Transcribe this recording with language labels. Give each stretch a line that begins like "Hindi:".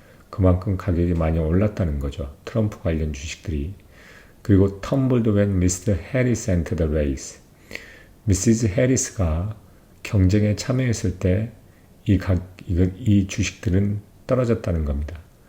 Korean: 그만큼 가격이 많이 올랐다는 거죠. 트럼프 관련 주식들이. 그리고
English: tumbled when Mr. Harris entered the race.
Korean: 미시즈 해리스가 경쟁에 참여했을 때 이 주식들은 떨어졌다는 겁니다.